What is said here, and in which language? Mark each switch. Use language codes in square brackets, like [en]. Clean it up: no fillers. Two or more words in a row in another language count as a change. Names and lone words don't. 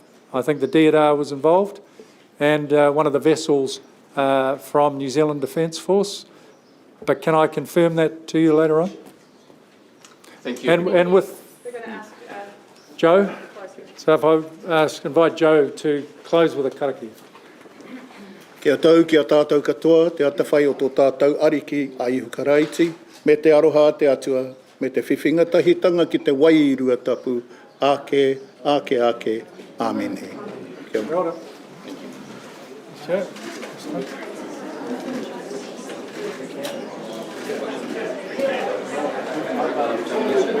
[en] I think the DDR was involved and one of the vessels from New Zealand Defence Force. But can I confirm that to you later on? Thank you. And with Joe, so if I invite Joe to close with a karakia. [mi] Kia tau, kia tātou katoa, te atawhai o tō tātou ariki a ihu karaiti, me te aroha te atua, me te whiwhinga tahitanga ki te wairua tapu, ake ake, amene. Kia ora. Kia ora. [en] Chair. Thank you.